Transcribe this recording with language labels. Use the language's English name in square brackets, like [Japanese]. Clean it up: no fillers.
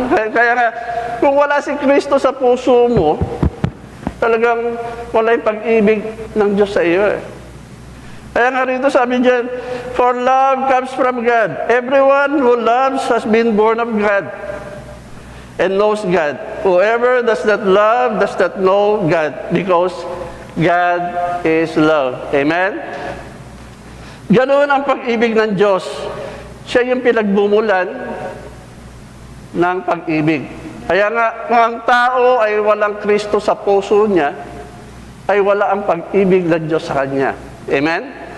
[Filipino] Kaya nga, kung wala si Kristo sa puso mo, talagang wala yung pag-ibig ng Diyos sa iyo eh. Kaya nga rito sabi dyan, for love comes from God. [English] Everyone who loves has been born of God and knows God. Whoever does not love does not know God, because God is love. Amen? [Filipino] Ganoon ang pag-ibig ng Diyos. Siya yung pinagbumulan ng pag-ibig. Kaya nga, kung ang tao ay walang Kristo sa puso niya, ay wala ang pag-ibig ng Diyos sa kanya. Amen?